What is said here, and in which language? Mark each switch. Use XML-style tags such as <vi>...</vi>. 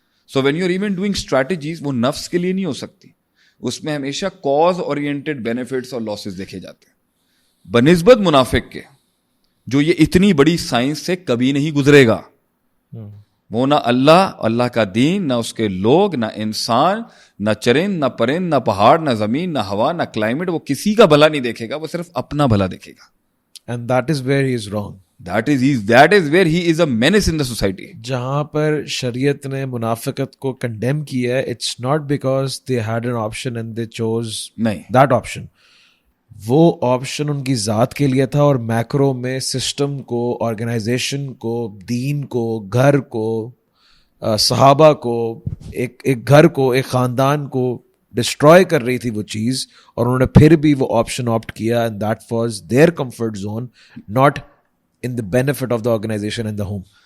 <en>so when you are even doing strategies,</en> <ur>وہ نفس کے لیے نہیں ہو سکتی, اس میں ہمیشہ کاز اورینٹڈ بینیفٹس اور لاسز دیکھے جاتے ہیں, بنسبت منافق کے جو یہ اتنی بڑی سائنس سے کبھی نہیں گزرے گا. وہ نہ اللہ کا دین, نہ اس کے لوگ, نہ انسان, نہ چرند, نہ پرند, نہ پہاڑ, نہ زمین, نہ ہوا, نہ کلائمیٹ, وہ کسی کا بھلا نہیں دیکھے گا, وہ صرف اپنا بھلا دیکھے گا.</ur> <en>And that is where he is wrong. That is where he is a menace in the society.</en> <ur>جہاں پر شریعت نے منافقت کو کنڈیم کیا ہے,</ur> <en>it's not because they had an option and they chose</en> <ur>نہیں,</ur> <en>that option.</en> <ur>وہ آپشن ان کی ذات کے لیے تھا, اور میکرو میں سسٹم کو, آرگنائزیشن کو, دین کو, گھر کو, صحابہ کو, ایک گھر کو, ایک خاندان کو ڈسٹروائے کر رہی تھی وہ چیز, اور انہوں نے پھر بھی وہ آپشن آپٹ کیا,</ur> <en>and that was their comfort zone, not in the benefit of the organization and the home.</en>